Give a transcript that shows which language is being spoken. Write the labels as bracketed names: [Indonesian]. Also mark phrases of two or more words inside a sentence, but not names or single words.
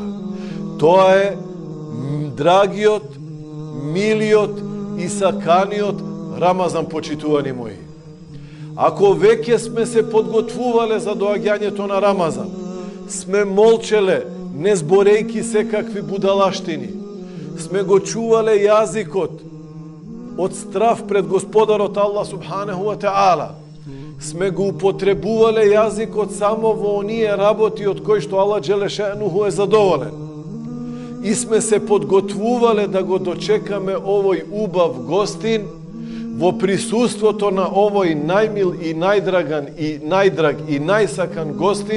[Macedonian] Тоа е драгиот, милиот и саканиот Рамазан, почитувани мои. Ако веќе сме се подготвувале за доаѓањето на Рамазан, сме молчеле, не зборејки секакви будалаштини. Сме го чувале јазикот од страв пред Господарот Аллах [Arabic] سبحانه وتعالى. [Macedonian] Сме го употребувале јазикот само во оние работи од кои што Аллах Джелешенуху е задоволен. И сме се подготвувале да го дочекаме овој убав гостин во присуството на овој најмил и најдраган и најдраг и најсакан гостин.